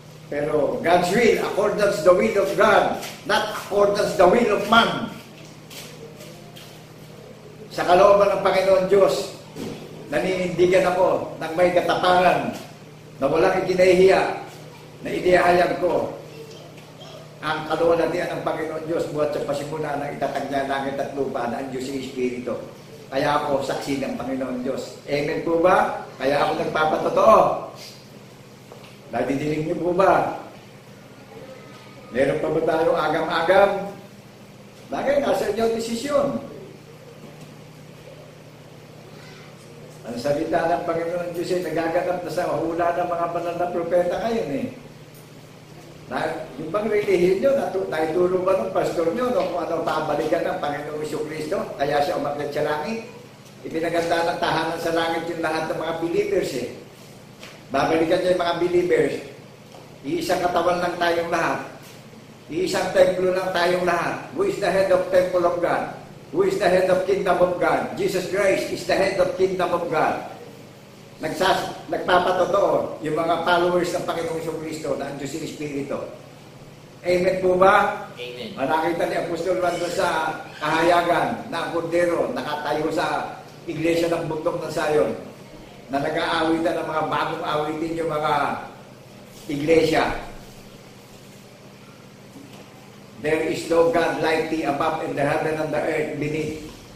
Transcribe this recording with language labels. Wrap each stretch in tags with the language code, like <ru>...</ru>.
<en>Pero God's will, accordance the will of God, not accordance the will of man.</en> <tl>Sa kalooban ng Panginoon Diyos, naninindigan ako ng may katapangan na walang ikinahihiya na inihayag ko ang kaluwalhatian ng Panginoon Diyos buhat sa pasimula ng itatag niya langit at lupa na ang Diyos ay Espiritu. Kaya ako saksi ng Panginoon Diyos. Amen po ba? Kaya ako nagpapatotoo. Nadidinig niyo po ba? Meron pa ba tayong agam-agam? Bagay, nasa inyo desisyon. Ang salita ng Panginoon Diyos ay nagaganap na sa hula ng mga banal na propeta ngayon eh. Yung bang relihiyon nyo, naituro ba ng pastor nyo no, kung ano pabalikan ng Panginoong Kristo? Kaya siya umakyat sa langit. Ipinaganda ng tahanan sa langit yung lahat ng mga believers eh. Babalikan niya yung mga believers. Iisang katawan lang tayong lahat. Iisang templo lang tayong lahat.</tl> <en>Who is the head of temple of God? Who is the head of kingdom of God? Jesus Christ is the head of kingdom of God.</en> <tl>Nagpapatotoo yung mga followers ng Panginoong Kristo na ang Diyos yung Espiritu. Amen po ba? Amen. Nakita ni Apostol Juan sa kahayagan na ang kordero nakatayo sa iglesia ng bundok ng Sayon na nag-aawitan ng mga bagong awitin yung mga iglesia.</tl> <en>There is no God like thee above in the heaven and the earth beneath.</en>